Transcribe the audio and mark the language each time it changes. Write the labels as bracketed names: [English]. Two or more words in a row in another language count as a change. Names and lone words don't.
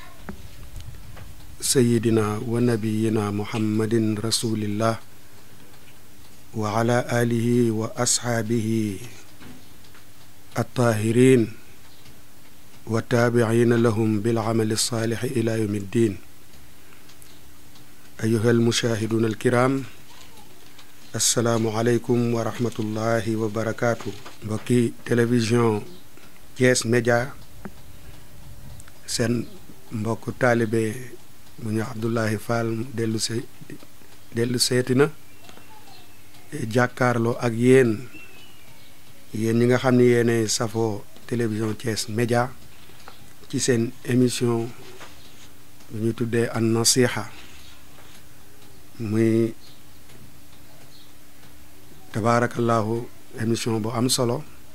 [Arabic] سيدنا ونبينا محمد رسول الله وعلى آله وأصحابه الطاهرين والتابعين لهم بالعمل الصالح إلى يوم الدين. أيها المشاهدون الكرام، السلام عليكم ورحمة الله وبركاته. [Wolof] mbokki télévision Thiès Média, seen mbokk taalibe bu ñu Abdoulaye Fall dellu seeti na jàkkaarloo ak yéen ñi nga xam ne yéene safoo télévision Thiès Média ci seen émission bu ñu tuddee an nasiha, muy tabaarakallahu émission bu am solo,